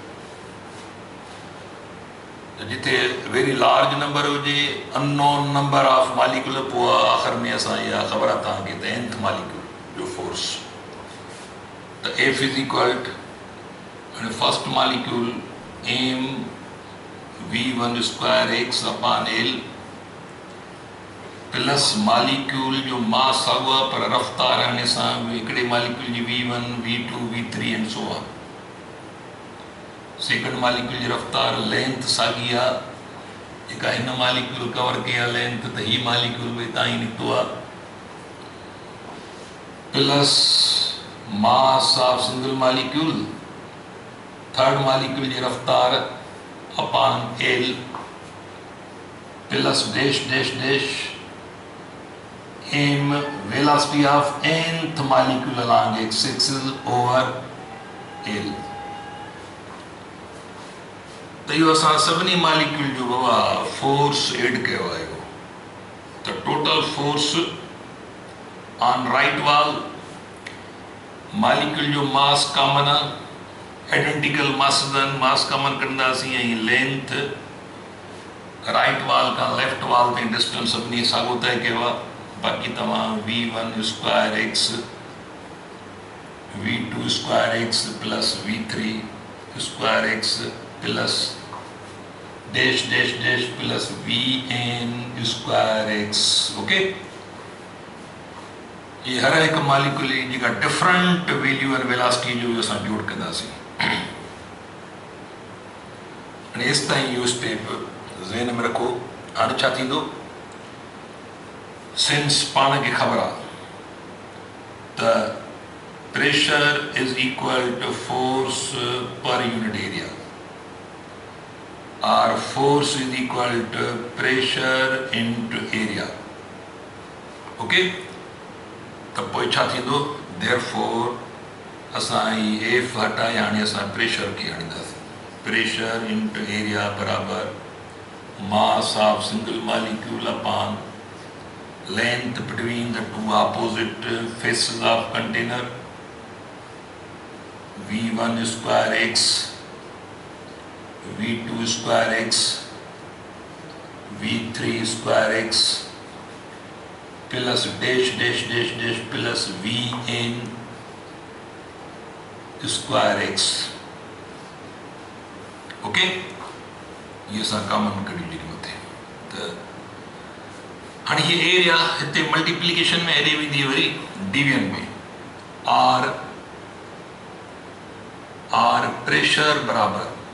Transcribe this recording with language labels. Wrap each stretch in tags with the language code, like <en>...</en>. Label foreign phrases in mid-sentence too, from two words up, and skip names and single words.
<sd>जिथे</sd> <en>very large number</en> <sd>हुजे</sd> <en>unknown number of molecule</en> <sd>पोइ आख़िर में असां इहा ख़बर आहे तव्हांखे त nth मालिक्यूल जो फोर्स त</sd> <en>F is equal</en> <sd>हाणे</sd> <en>first molecule m v1 square x upon l plus molecule</en> <sd>जो मास साॻियो आहे पर रफ़्तार हाणे सां हिकिड़े मालिक्यूल जी</sd> <en>v1 v2 v3 and so on second molecule</en> <sd>जी रफ़्तार लेंथ साॻी आहे जेका हिन मालिक्यूल कवर कई आहे लेंथ त हीअ मालिक्यूल बि हितां ई निकितो आहे</sd> <en>plus mass of single molecule third molecule</en> <sd>जी रफ़्तार</sd> <en>upon l plus dash dash dash m velocity of nth molecule along x-axis over l</en> <sd>त इहो असां सभिनी मालिक्यूल जो बाबा फोर्स एड कयो आहे त</sd> <en>total force on right wall molecule</en> <sd>जो</sd> <en>mass common</en> <sd>आहे</sd> <en>identical mass common</en> <sd>कंदासीं ऐं लेंथ</sd> <en>right wall</en> <sd>खां</sd> <en>left wall</en> <sd>ताईं डिस्टेंस सभिनी साॻियो तय कयो आहे बाक़ी तव्हां</sd> <en>v1 square x v2 square x plus v3 square x plus dash dash dash plus vn square x okay</en> <sd>ये हर हिकु मालिक्यूल जी जेका</sd> <en>different value and velocity</en> <sd>जो असां जोड़ कंदासीं हाणे हेसि ताईं इहो स्टेप ज़हन में रखो हाणे छा थींदो सिंस पाण खे ख़बर आहे त</sd> <en>pressure is equal to force per unit area or force is equal to pressure into area.</en> <sd>Okay? त पोइ छा थींदो therefore असां ही एफ हटाए हाणे असां प्रेशर खे आणींदासीं.</sd> <en>pressure into area बराबर mass of single molecule upon length between the two opposite faces of container. V1 square x, V2 square x, V3 square x plus dash dash dash dash plus Vn square x. Okay?</en> <sd>ये सा कॉमन कड़ी लिखियो थे. तो हाणे ये एरिया हिते मल्टीप्लिकेशन में एरिया विधी वरी डिवीजन में आर प्रेशर बराबर</sd>